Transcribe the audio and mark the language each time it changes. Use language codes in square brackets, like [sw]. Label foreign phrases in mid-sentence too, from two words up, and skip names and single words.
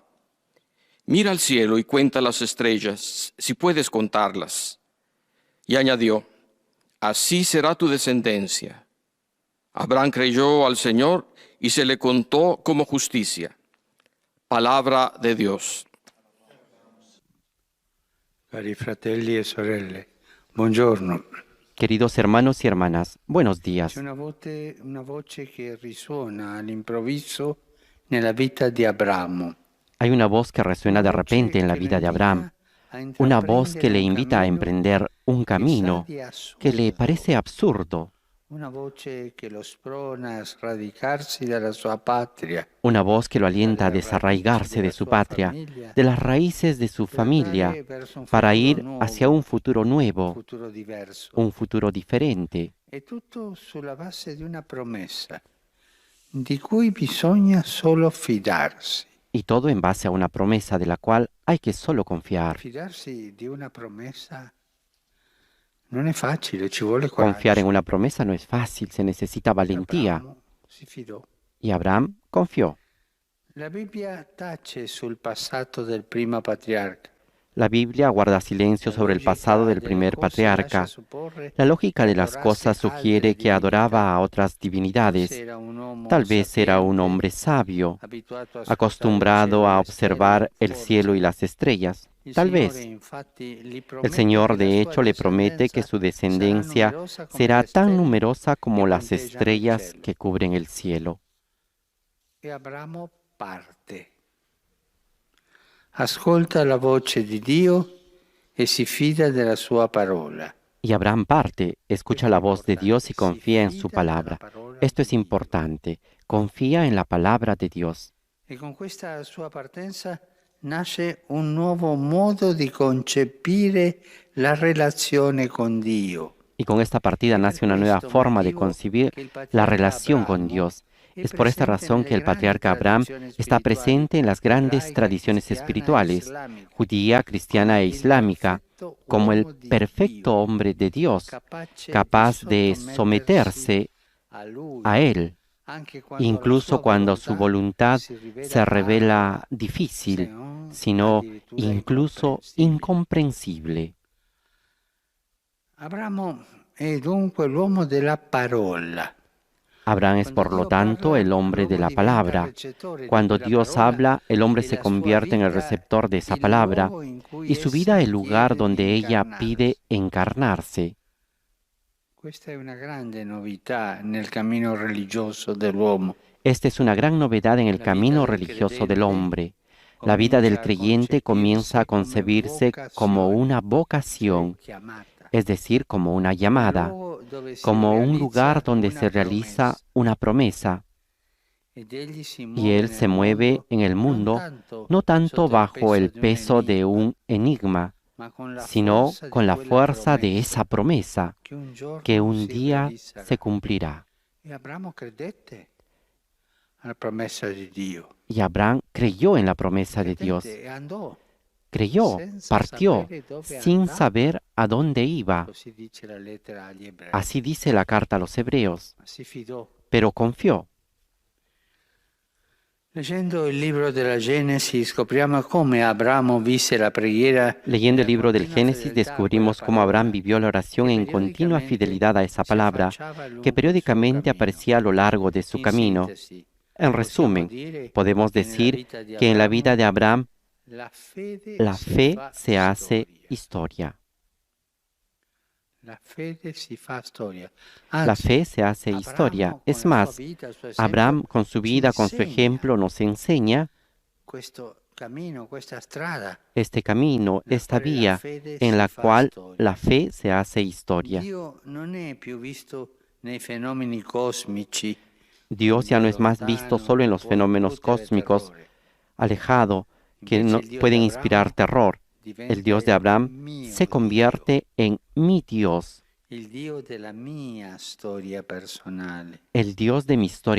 [es] Mira al cielo y cuenta las estrellas, si puedes contarlas. Y añadió, así será tu descendencia. Abraham creyó al Señor y se le contó como justicia. Palabra de Dios. [it] Cari fratelli e sorelle, buongiorno. [es] Queridos hermanos y hermanas, buenos [it] C'è [es] días. [it] una voce che risuona all'improvviso nella vita di Abramo. [es] Hay una voz que resuena de [it] Una [es] repente [it] voce [es] en la [it] che lo [es] vida de Abraham, [it] invita a [es] una voz que [it] intraprendere [es] le [it] un [es] invita a [it] cammino [es] emprender un [it] che sa [es] camino [it] di [es] que le [it] assurdo. [es] parece absurdo, [it] Una voce che lo sprona a sradicarsi dalla sua patria, [es] una voz que lo alienta a [it] dalle radici [es] desarraigarse [it] della [es] de su [it] sua [es] patria, [it] famiglia, [es] de las raíces de su [it] per [es] familia, [it] andare verso un [es] para [it] futuro [es] ir hacia [it] nuovo, [es] un futuro [it] un [es] nuevo, [it] futuro diverso. [es] un futuro diferente. [it] È tutto sulla base di una promessa di cui bisogna solo fidarsi. [es] Y todo en base a una promesa de la cual hay que solo confiar. [it] Fidarsi di una promessa non è facile, ci vuole [es] Confiar en [it] coraggio. [es] una promesa no es fácil, se necesita valentía. [it] Abramo si fidò. [es] Y Abraham confió. [it] La Bibbia tace sul passato del primo patriarca. [es] La Biblia guarda silencio [it] La [es] sobre el pasado [it] logica [es] del [it] delle [es] primer [it] cose lascia [es] patriarca. [it] supporre [es] La lógica [it] che [es] de las [it] adorasse [es] cosas sugiere [it] altre [es] que adoraba [it] divinità. [es] a otras [it] Forse [es] divinidades. [it] era un uomo [es] Tal vez era un [it] sapiente, [es] hombre sabio, [it] abituato a ascoltare il cielo [es] acostumbrado [it] e [es] a [it] le [es] observar [it] stelle. [es] el cielo y [it] Forse [es] las estrellas. [it] il [es] Tal [it] Signore [es] vez. [it] infatti gli [es] El [it] promette [es] Señor [it] che la [es] de [it] sua [es] hecho le promete que [it] discendenza [es] su [it] sarà [es] descendencia [it] numerosa come [es] será [it] le [es] tan [it] stelle [es] numerosa [it] che [es] como las [it] punteggiano il [es] estrellas [it] cielo. [es] que cubren el cielo. [it] E Abramo parte. Ascolta la voce di Dio e si fida della sua parola. [es] Y Abraham parte, escucha [it] Questo è [es] la voz de Dios [it] importante, [es] y [it] si [es] confía en su [it] fida della [es] palabra. [it] parola [es] Esto [it] di [es] es [it] Dio. [es] importante, confía en la palabra de Dios. [it] E con questa sua partenza nasce un nuovo modo di concepire la relazione con Dio. [es] Y con esta partida [it] È per [es] nace una nueva [it] questo [es] forma de [it] motivo [es] concebir [it] che il [es] la [it] patriarca [es] relación con [it] Abramo [es] Dios. [it] è [es] Es por esta [it] presente [es] razón [it] nelle [es] que el [it] grandi [es] patriarca Abraham [it] tradizioni [es] está [it] spirituali [es] presente en las grandes [it] ebraica, [es] tradiciones [it] cristiana e [es] espirituales, [it] islamica, [es] judía, [it] come [es] cristiana e [it] il [es] islámica, [it] perfetto [es] como el [it] uomo di [es] perfecto [it] Dio, [es] hombre de Dios, [it] capace di [es] capaz de [it] sottomettersi [es] someterse [it] a Lui, [es] a Él, [it] anche quando la [es] incluso [it] sua [es] cuando su [it] volontà [es] voluntad [it] si rivela [es] se revela [it] ardua, se [es] difícil, [it] non [es] sino [it] addirittura [es] incluso [it] incomprensibile. [es] incomprensible. [it] Abramo è dunque l'uomo della parola. [es] Abraham es [it] Quando [es] por lo [it] Dio [es] tanto [it] parla, [es] el hombre de [it] l'uomo [es] la [it] diventa [es] palabra. [it] recettore di [es] Cuando [it] quella [es] Dios [it] parola [es] habla, el hombre [it] e [es] se [it] la sua [es] convierte en el [it] vita [es] receptor de esa [it] il [es] palabra [it] luogo in cui [es] y su [it] essa [es] vida el lugar [it] chiede di [es] donde ella pide [it] incarnarsi. [es] encarnarse. [it] Questa è una grande novità nel cammino religioso dell'uomo. [es] Esta es una gran novedad en el [it] La vita [es] camino [it] del [es] religioso del [it] credente [es] hombre. La vida del [it] comincia a [es] creyente comienza a [it] concepirsi come [es] concebirse como [it] vocazione, [es] una [it] cioè [es] vocación, [it] chiamata, [es] es decir, como una [it] come [es] llamada, [it] luogo dove si [es] como un lugar [it] realizza [es] donde [it] una [es] se realiza [it] promessa. [es] una promesa. [it] Ed egli si [es] Y [it] muove [es] él se [it] nel [es] mueve [it] mondo [es] en el [it] non [es] mundo [it] tanto [es] no tanto [it] sotto il [es] bajo [it] peso [es] el [it] di un [es] peso de [it] enigma, [es] un enigma, [it] ma con la [es] sino [it] forza di [es] con la [it] quella [es] fuerza de esa [it] promessa [es] promesa [it] che un [es] que [it] giorno [es] un [it] si [es] día [it] realizzerà. [es] se cumplirá. [it] E Abramo credette alla promessa di Dio. [es] Y Abraham creyó en la promesa de Dios. [it] Credette e andò [es] Creyó, [it] senza [es] partió, [it] sapere dove [es] sin [it] andava. [es] saber a dónde iba. [it] Così dice la lettera agli ebrei. [es] Así dice la carta a los hebreos. [it] Ma si fidò. [es] Pero confió. [it] Leggendo il libro della Genesi scopriamo come Abramo visse la preghiera [es] Leyendo el [it] nella [es] libro del [it] continua [es] Génesis [it] fedeltà a quella [es] descubrimos cómo Abraham [it] parola [es] vivió la oración [it] che [es] en continua [it] periodicamente [es] fidelidad a esa [it] si [es] palabra [it] affacciava [es] que [it] lungo il suo [es] periódicamente [it] cammino. [es] aparecía a lo largo de su [it] In [es] camino. [it] sintesi, [es] En [it] possiamo [es] resumen, [it] dire [es] podemos [it] che nella [es] decir [it] vita di [es] que en la vida de [it] Abramo [es] Abraham [it] la fede [es] la [it] si [es] fe [it] fa [es] se hace [it] storia. [es] historia. [it] La fede si fa storia. [es] La [it] Anzi, [es] fe se hace historia. [it] Abramo con [es] Es [it] la sua [es] más, [it] vita, il suo esempio, [es] Abraham con su [it] ci [es] vida, con su [it] insegna [es] ejemplo, nos enseña [it] questo cammino, questa strada [es] este camino, [it] nella [es] esta [it] quale la [es] vía [it] fede [es] en [it] si [es] la [it] fa [es] cual [it] storia. [es] la fe se hace historia. [it] Dio non è più visto nei fenomeni cosmici [es] Dios ya no es más visto solo en los fenómenos cósmicos, alejado, que no pueden inspirar terror. El Dios de Abraham se convierte en mi Dios, [it] il Dio della mia storia personale, [es] el Dios de mi historia